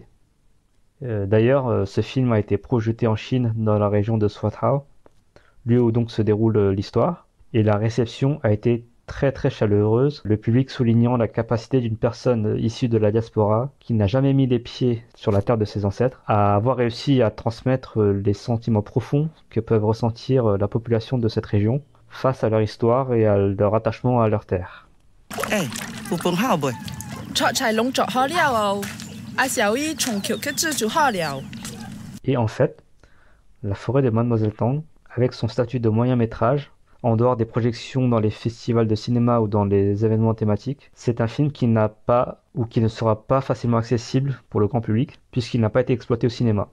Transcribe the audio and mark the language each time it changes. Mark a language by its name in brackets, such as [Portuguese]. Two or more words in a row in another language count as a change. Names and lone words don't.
[French] D'ailleurs, ce film a été projeté en Chine dans la région de Shuaihai, lieu où donc se déroule l'histoire, et la réception a été très très chaleureuse, le public soulignant la capacité d'une personne issue de la diaspora qui n'a jamais mis les pieds sur la terre de ses ancêtres à avoir réussi à transmettre les sentiments profonds que peuvent ressentir la population de cette région face à leur histoire et à leur attachement à leur terre. Hey, vous prenez un peu? [Chinese] 菜菜弄做好了哦，啊小姨从桥去煮就好了。 [French] Et en fait, La forêt de Mademoiselle Tang, avec son statut de moyen métrage, en dehors des projections dans les festivals de cinéma ou dans les événements thématiques, c'est un film qui n'a pas ou qui ne sera pas facilement accessible pour le grand public puisqu'il n'a pas été exploité au cinéma.